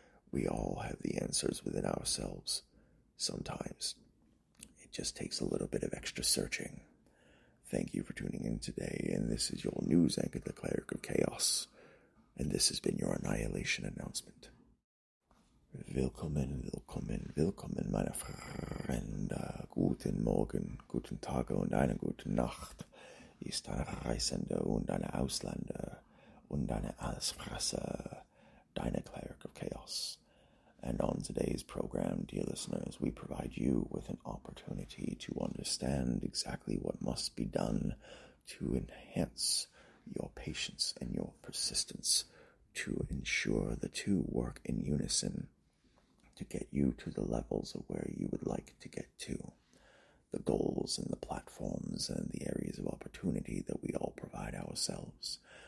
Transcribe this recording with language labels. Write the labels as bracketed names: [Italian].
[English] We all have the answers within ourselves. Sometimes it just takes a little bit of extra searching. Thank you for tuning in today, and this is your news anchor, the Cleric of Chaos, and this has been your Annihilation Announcement. [German] Willkommen, willkommen, willkommen, meine Freunde. Guten Morgen, guten Tag und eine gute Nacht. Ist eine Reisende und eine Ausländer und eine Allesfresser, deine Cleric of Chaos. [English] And on today's program, dear listeners, we provide you with an opportunity to understand exactly what must be done to enhance your patience and your persistence, to ensure the two work in unison to get you to the levels of where you would like to get to, the goals and the platforms and the areas of opportunity that we all provide ourselves.